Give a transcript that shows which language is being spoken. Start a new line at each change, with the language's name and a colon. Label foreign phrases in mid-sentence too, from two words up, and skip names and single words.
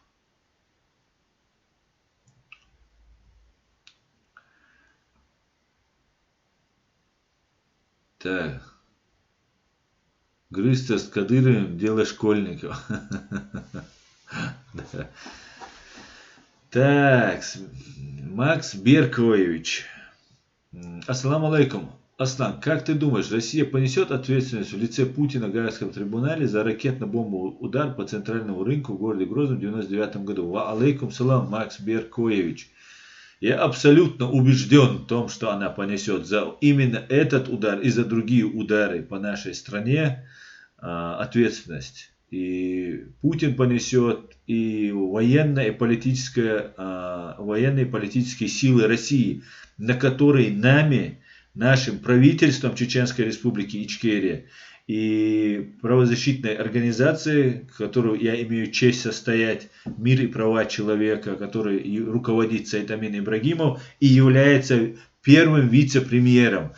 Russian: Так. Грызться с Кадыровым — дело школьников. Так, Макс Беркович.
Arabic: السلام عليكم.
Russian: Аслан, как ты думаешь, Россия понесет ответственность в лице Путина в Гаагском трибунале за ракетно-бомбовый удар по центральному рынку в городе Грозном в 1999 году?
Arabic: وعليكم السلام,
Russian: Макс Беркович. Я абсолютно убежден в том, что она понесет за именно этот удар и за другие удары по нашей стране ответственность. и Путин понесет, и военные и политические силы России, на которые нами, нашим правительством Чеченской Республики Ичкерия и правозащитной организации, в которую я имею честь состоять, «Мир и права человека», который руководит Сайтамин Ибрагимов и является первым вице-премьером.